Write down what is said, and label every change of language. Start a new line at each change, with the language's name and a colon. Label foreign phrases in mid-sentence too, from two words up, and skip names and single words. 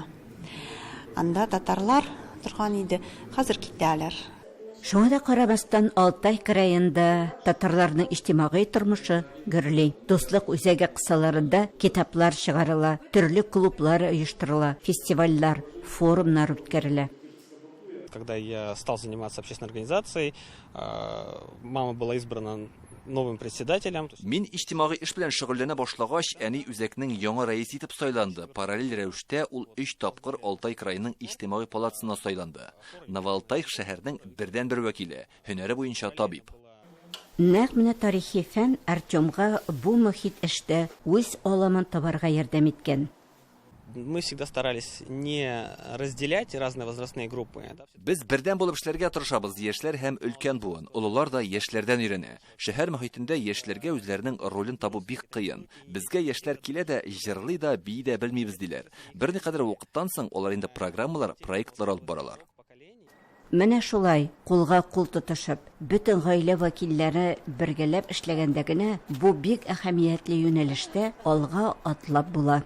Tatar: Анда татарлар торган иде, хәзер китәләр. Шуңа да карамастан Алтай краенда татарларның иҗтимагый тормышы гөрли. Дуслык үзәге кысаларында китаплар чыгарыла, төрле клублар оештырыла, фестивальләр, форумнар үткәрелә.
Russian: Когда я стал заниматься общественной организацией, мама была избрана новым председателем.
Tatar: Мин иҗтимагый эш белән шөгыльләнә башлагач, әни үзәкнең яңа рәис итеп сайланды. Параллель рәвештә ул 3 тапкыр Алтай краеның иҗтимагый палатасына сайланды. Новоалтай шәһәрнең бердән-бер вәкиле, һөнәре буенча табиб. Нәкъ менә тарихи фән Артемга бу мөхит эштә үз аламын табарга ярдәм иткән.
Russian: Мы всегда старались не разделять разные возрастные группы.
Tatar: Без бердән булып эшләргә тырышабыз, яшьләр һәм өлкән буын. Улылар да яшьләрдән өйрәнә. Шәһәр мөхитендә яшьләргә үзләренең ролен табу бик кыен. Безгә яшьләр килә дә, җырлый да, бии дә белмибез диләр. Берникадәр вакыттан соң алар инде программалар, проектлар алып баралар. Менә шулай, кулга кул тотышып, бөтен гаилә вәкилләре бергәләп эшләгәндә генә бу бик әһәмиятле юнәлештә алга атлап була.